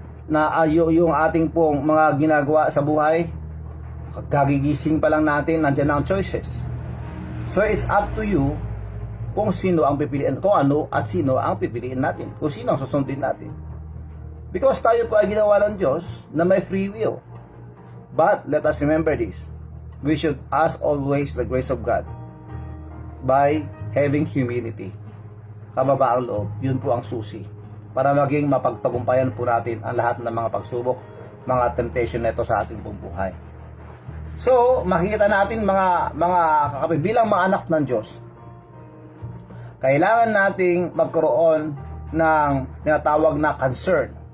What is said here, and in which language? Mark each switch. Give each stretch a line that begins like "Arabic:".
Filipino: Na yung ating pong mga ginagawa sa buhay, kagigising pa lang natin, nandiyan ang choices.
English: So it's up to you
Filipino: kung sino ang pipiliin, kung ano at sino ang pipiliin natin, kung sino ang susundin natin. Because tayo po ay ginawa ng Diyos na may free will.
English: But let us remember this, we should ask always the grace of God by having humility.
Filipino: Kababaang loob, yun po ang susi para maging mapagtagumpayan po natin ang lahat ng mga pagsubok, mga temptation na ito sa ating buong buhay. So, makikita natin mga kakape, bilang mga anak ng Diyos, kailangan nating magkaroon ng tinatawag na concern.